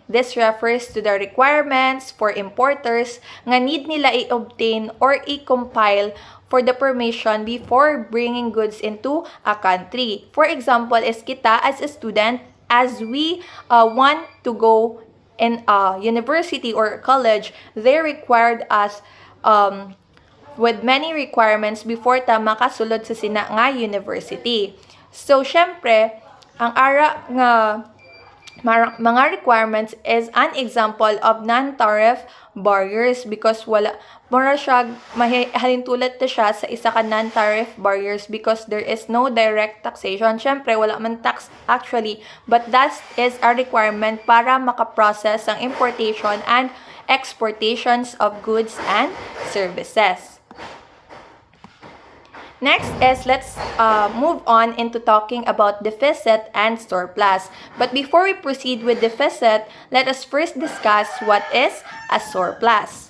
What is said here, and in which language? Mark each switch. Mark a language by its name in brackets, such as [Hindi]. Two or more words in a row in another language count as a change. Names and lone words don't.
[English] This refers to the requirements for importers [Hiligaynon] nga need nila i-obtain or i-compile [English] for the permission before bringing goods into a country. For example, is kita as a student, as we want to go in a university or college, they required us with many requirements before [Hiligaynon] ta makasulod sa sina nga [English] university. [Hiligaynon] So, syempre, ang ara nga mga [English] requirements is an example of non-tariff barriers because [Hiligaynon] wala mura siya halintulad ta siya sa isa ka [English] non-tariff barriers because there is no direct taxation. [Hiligaynon] Syempre wala man [English] tax actually, but that is a requirement [Hiligaynon] para makaprocess ang [English] importation and exportations of goods and services. Next is let's move on into talking about deficit and surplus. But before we proceed with deficit, let us first discuss what is a surplus.